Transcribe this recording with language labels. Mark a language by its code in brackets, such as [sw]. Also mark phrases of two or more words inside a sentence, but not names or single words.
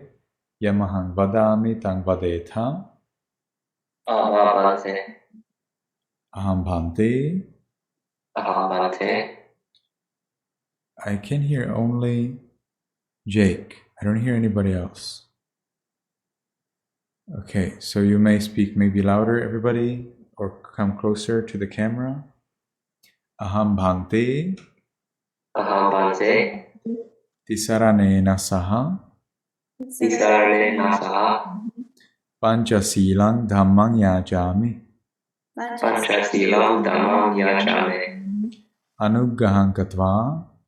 [pi] Yamahang vadami tang vadetham. Aham bhante. [en] I can hear only Jake. I don't hear anybody else. Okay, so you may speak maybe louder, everybody, or come closer to the camera. [pi] Aham bhante. Tisaranena saha. Pancha silang dhammang yajami. Anuggaham katva.